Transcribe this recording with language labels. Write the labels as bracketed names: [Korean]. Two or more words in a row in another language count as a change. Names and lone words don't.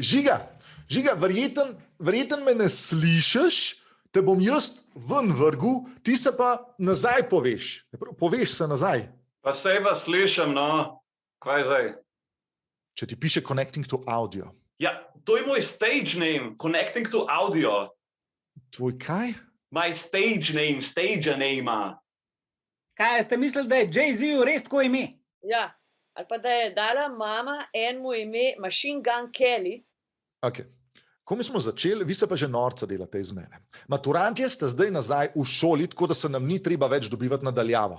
[Slovenian] Žiga, verjeten me ne slišiš, te bom jaz ven vrgel, ti se pa nazaj poveš. Poveš se nazaj. Pa sej vas slišim, no. Kaj zdaj? Če ti piše [English] connecting to audio. [Slovenian] Ja, to je moj [English] stage name, connecting to audio. [Slovenian] Tvoj kaj? [English] My stage name. [Slovenian] Kaj ste mislili, da je Jay-Z res tako ime? Ja, ali pa da je dala mama enemu ime Machine Gun Kelly. Ok. Ko mi smo začeli, vi se pa že norca delate iz mene. Maturantje ste zdaj nazaj v šoli, tako da se nam ni treba več dobivati nadaljavo.